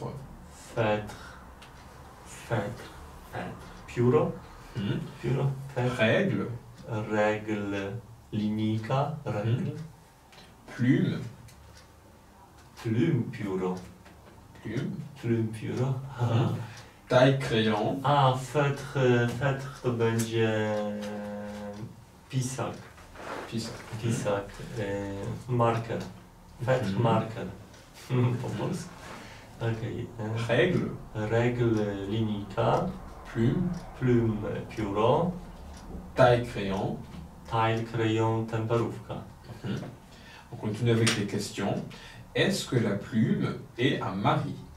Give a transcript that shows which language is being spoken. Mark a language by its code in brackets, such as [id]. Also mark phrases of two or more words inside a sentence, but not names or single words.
[fr] Feutre, pióro, feutre, règle, règle, linijka, règle, plume, [pl] pióro, pióro. [fr] taille, crayon. [pl] A feutre to będzie pisak, marker, feutre, marker, po polsku. Okay. [fr] Règle, Règle, linijka, plume, [pl] pióro, [fr] taille, crayon. taille, crayon, temperówka. On continue avec les questions. Est-ce que la plume est à Marie?